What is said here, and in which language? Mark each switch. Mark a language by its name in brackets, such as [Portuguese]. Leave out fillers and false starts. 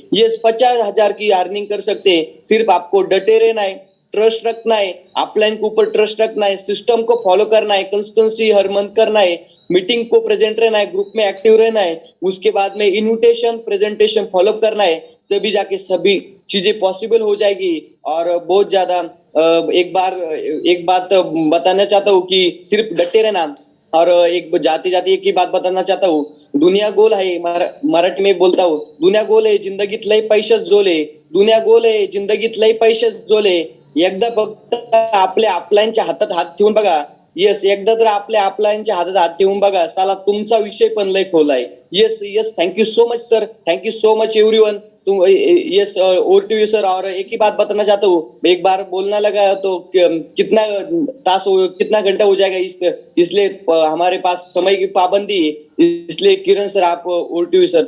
[Hindi] ये 50,000 की अर्निंग कर सकते। सिर्फ आपको डटे रहना है, ट्रस्ट रखना है, अपलाइन के ऊपर ट्रस्ट रखना है, सिस्टम को फॉलो करना है, कंसिस्टेंसी हर मंथ करना है, मीटिंग को प्रेजेंट रहना है, ग्रुप में एक्टिव रहना है, उसके बाद में इन्विटेशन प्रेजेंटेशन फॉलो करना है, तभी जाके सभी चीजें पॉसिबल हो जाएगी। और बहुत ज्यादा एक बात बताना चाहता हूँ [Marathi] कि सिर्फ डटे रहना, और एक जाते जाते एक ही बात बताना चाहता हूँ, दुनिया गोल आहे, [Hindi] मराठी में बोलता हूँ, [Marathi] दुनिया गोल आहे जिंदगीत लय पैशाच जोले, दुनिया गोल आहे जिंदगीत लय पैशाच जोले, एकदा फक्त आपल्या अपलाईनच्या हातात हात ठेवून बघा, येस एकदा तर आपल्या अपलाईनच्या हातात हात ठेवून बघा, साला तुमचा विषय पण लय खोल आहे। [English] Yes yes, thank you so much sir, thank you so much everyone. तुम yes over to you sir. [Hindi] और एक ही बात बताना चाहता हूँ, एक बार बोलना लगा तो कितना घंटा हो जाएगा, इसलिए हमारे पास समय की पाबंदी है, इसलिए किरण सर आप [English] over to you [Hindi] सर।